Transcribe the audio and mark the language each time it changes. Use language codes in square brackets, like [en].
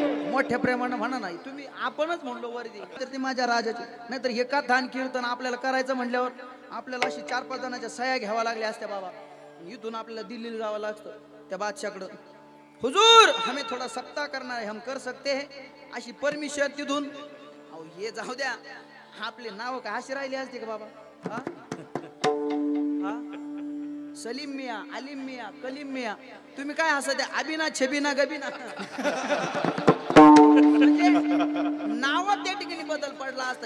[mr] मोठ्या प्रेमानं म्हणा नाही तुम्ही, आपणच म्हणलो वरती तर ते माझ्या राजाचे. नाहीतर हे कथा कीर्तन आपल्याला करायचं म्हणल्यावर आपल्याला अशी 4-5 जणांच्या सह्या घ्यावा लागल्या असत्या बाबा. इथून आपल्याला दिल्लीला जावं लागतं त्या बादशाकडं. [hi] हुजूर हमें थोडा सप्ताह करना है, हम कर सकते हैं, [mr] अशी परमिशन तिथून. अहो हे जाऊ द्या, आपले नाव काय अशी राहिली असते का बाबा? हा सलीम मिया, अलीम मिया, कलीम मिया, तुम्ही काय हसत आहे? अबिना छबिना गबिना म्हणजे नावात त्या ठिकाणी बदल पडला असता.